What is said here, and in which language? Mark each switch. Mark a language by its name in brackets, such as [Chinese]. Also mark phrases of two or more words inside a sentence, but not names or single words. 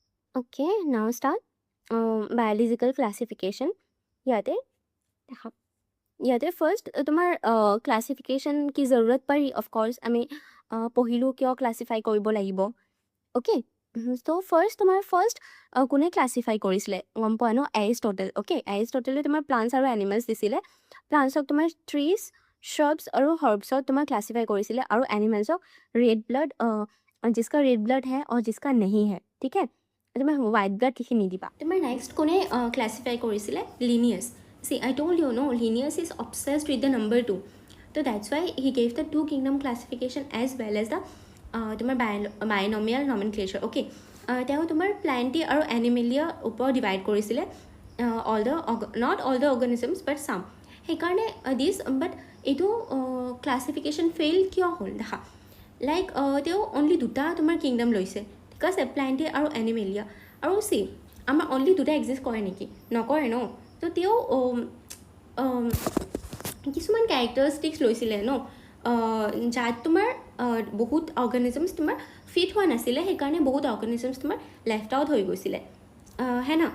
[English] Okay, now start biological classification. [Assamese] ইয়াতে দেখা ইয়াতে ফাৰ্ষ্ট তোমাৰ ক্লাছিফিকেশ্যন কি জৰুৰত পাৰি অফক'ৰ্ছ আমি পঢ়িলোঁ কিয় ক্লাছিফাই কৰিব লাগিব। অ'কে, ত' ফাৰ্ষ্ট তোমাৰ কোনে ক্লাছিফাই কৰিছিলে গম পোৱা ন? এৰিষ্টটল। অ'কে, এৰিষ্টটলে তোমাৰ প্লাণ্টছ আৰু এনিমেলছ দিছিলে। প্লাণ্টছক তোমাৰ ট্ৰিজ, শ্ৰবছ আৰু হৰ্বছত তোমাৰ ক্লাছিফাই কৰিছিলে, আৰু এনিমেলছক [English] red blood, [Hindi] जिसका [English] red blood [Hindi] है और जिसका नहीं है, ठीक है। [Assamese] তোমাৰ [English] white blood [Assamese] লিখি নিদিবা। তোমাৰ নেক্সট কোনে ক্লাছিফাই কৰিছিলে? লিনিয়াছ। [English] See, I told you, no, Linnaeus is obsessed with the number 2. So that's why he gave the two kingdom classification as well as the তোমাৰ binomial nomenclature. [Assamese] Okay, তেওঁ তোমাৰ প্লেণ্টি আৰু এনিমেলিয়া ওপৰত ডিভাইড কৰিছিলে, [English] not all the organisms but some. [Assamese] সেইকাৰণে বাট এইটো ক্লাছিফিকেশ্যন ফেইল কিয় হ'ল দেখা, লাইক তেওঁ অনলি দুটা তোমাৰ কিংডম লৈছে, ঠিক আছে, প্লেণ্টি আৰু এনিমেলিয়া। আৰু আমাৰ অনলি দুটা এক্সিষ্ট কৰে নেকি? নকৰে ন। তো তেওঁ কিছুমান কেৰেক্টাৰিষ্টিক্স লৈছিলে ন, যাত তোমাৰ বহুত অৰ্গেনিজমছ তোমাৰ ফিট হোৱা নাছিলে, সেইকাৰণে বহুত অৰ্গেনিজমছ তোমাৰ [English] left out [Assamese] হৈ গৈছিলে, হে না।